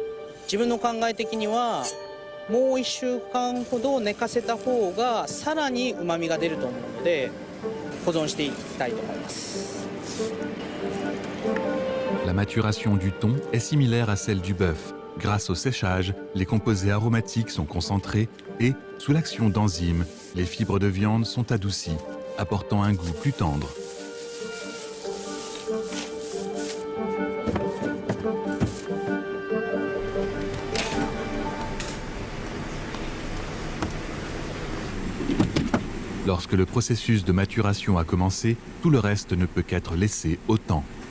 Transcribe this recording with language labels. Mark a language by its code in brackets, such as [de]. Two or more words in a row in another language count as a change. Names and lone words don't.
[ja] 自分の考え的にはもう1週間ほど寝かせた方がさらに旨味が出ると思うので保存していきたいと思います。 [fr] La maturation du thon est similaire à celle du bœuf. Grâce au séchage, les composés aromatiques sont concentrés et, sous l'action d'enzymes, les fibres de viande sont adoucies, apportant un goût plus tendre. Lorsque le processus de maturation a commencé, tout le reste ne peut qu'être laissé au temps.